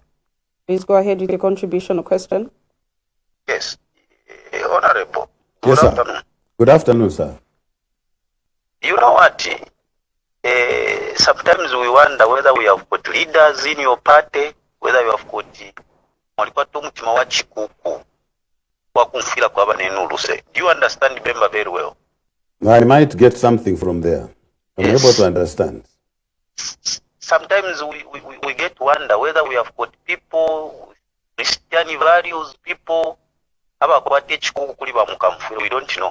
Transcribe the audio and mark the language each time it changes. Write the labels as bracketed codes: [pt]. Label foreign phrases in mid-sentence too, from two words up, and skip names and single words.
[en] Please go ahead with your contribution or question. Yes. Honorable. Yes, Good sir. afternoon. Good afternoon, sir. You know what? Sometimes we wonder whether we have got leaders in your party, whether you have got [bem] mwalipata umutima wa chikuku wa kumfila kwa banenuluse. [en] Do you understand Bemba very well? I might get something from there. I'm Yes. able to understand. Sometimes we get to wonder whether we have got people, Christian values, people, we don't know.